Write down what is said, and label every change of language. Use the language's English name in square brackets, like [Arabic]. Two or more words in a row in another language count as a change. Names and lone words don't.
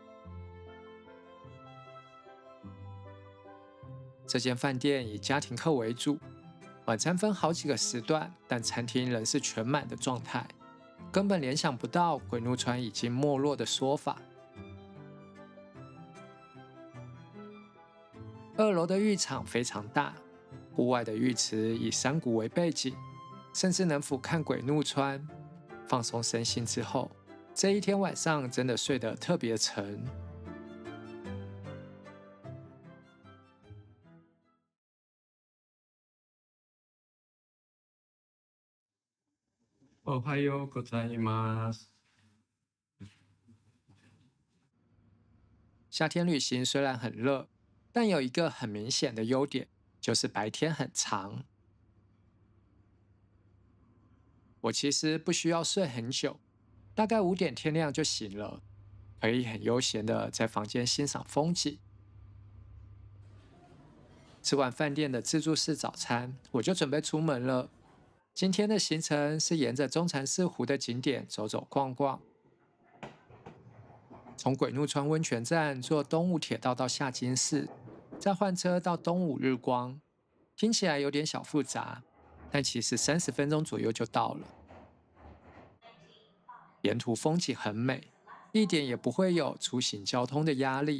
[Chinese] 這間飯店以家庭客為主，晚餐分好幾個時段，但餐廳仍是全滿的狀態，根本聯想不到鬼怒川已經沒落的說法。2樓的浴場非常大，戶外的浴池以山谷為背景，甚至能俯瞰鬼怒川。放鬆身心之後，這一天晚上真的睡得特別沉。 [Japanese] おはようございます。 [Chinese] 夏天旅行雖然很熱，但有一個很明顯的優點，就是白天很長。我其實不需要睡很久，大概5點天亮就醒了，可以很悠閒的在房間欣賞風景。吃完飯店的自助式早餐，我就準備出門了。今天的行程是沿着中禪寺湖的景點走走逛逛，從鬼怒川溫泉站坐東武鐵道到下津市，再換車到東武日光。聽起來有點小複雜，但其實30分鐘左右就到了。沿途風景很美，一點也不會有出行交通的壓力。